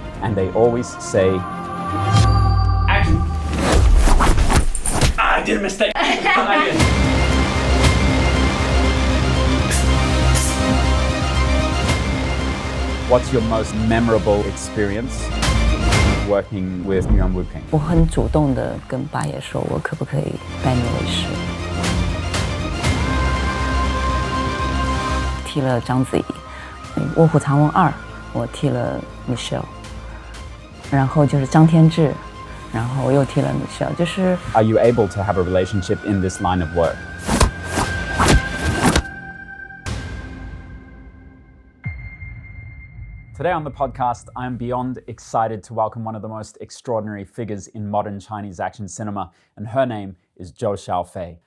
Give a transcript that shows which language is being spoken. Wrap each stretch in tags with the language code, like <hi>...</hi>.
<en>And they always say, action. I did a mistake. What's your most memorable experience working with Yuan Wuping?</en> <zh>我很主动地跟八爷说，我可不可以拜你为师？替了章子怡，《卧虎藏龙2》，我替了 Michelle， 然后就是张天志，然后我又替了 Michelle， 就是。</zh> <en>Are you able to have a relationship in this line of work? Today on the podcast, I am beyond excited to welcome one of the most extraordinary figures in modern Chinese action cinema, and her name is Zhou Xiaofei.</en>